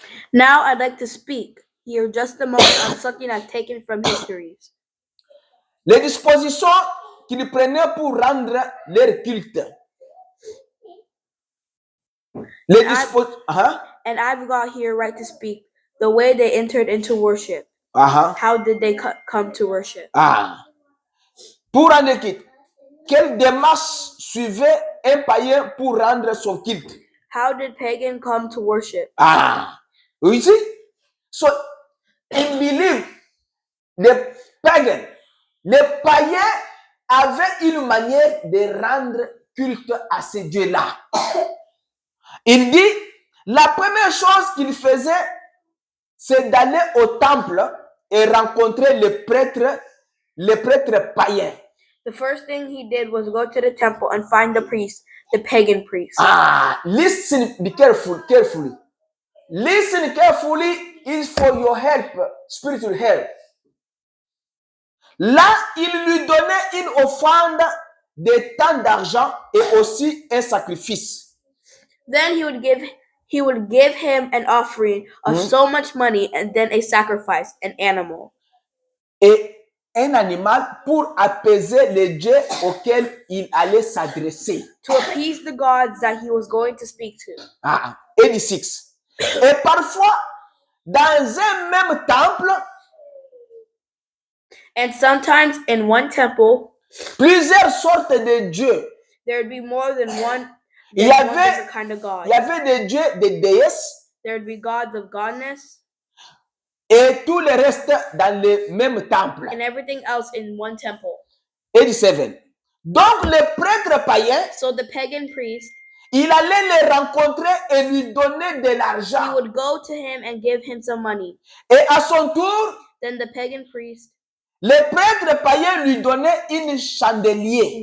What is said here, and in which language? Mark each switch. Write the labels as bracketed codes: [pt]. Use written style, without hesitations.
[en] Now I'd like to speak here just a moment on something I've taken from histories. [fr] Les dispositions qu'ils prenaient pour rendre leur culte. [en] And I've got here right to speak the way they entered into worship. How did they come to worship? [fr] Pour rendre culte, quelle démarche suivait un païen pour rendre son culte? [en] How did pagan come to worship? You see? So, in belief, the pagan, [fr] les païens avaient une manière de rendre culte à ces dieux-là. Il dit, la première chose qu'il faisait, c'est d'aller au temple et rencontrer les prêtres païens. [en] The first thing he did was go to the temple and find the priest, the pagan priest. Listen, be carefully. Listen carefully is for your help, spiritual help. [fr] Là, il lui donnait une offrande de tant d'argent et aussi un sacrifice. [en] Then he would give him an offering of so much money and then a sacrifice, an animal. [fr] Et un animal pour apaiser les dieux auxquels il allait s'adresser. [en] To appease the gods that he was going to speak to. 86. [fr] Et parfois, dans un même temple, [en] and sometimes in one temple, [fr] plusieurs sortes de dieux. [en] There would be more than one. [fr] Il y avait [en] kind of God. [fr] Il y avait des dieux, des déesses. [en] There would be gods of godness. [fr] Et tout le reste dans le même temple. [en] And everything else in one temple. [fr] 87. Donc le prêtre païen, [en] so the pagan priest, [fr] il allait le rencontrer et lui donner de l'argent. [en] He would go to him and give him some money. [fr] Et à son tour, [en] then the pagan priest, [fr] le prêtre païen lui donnait une chandelier.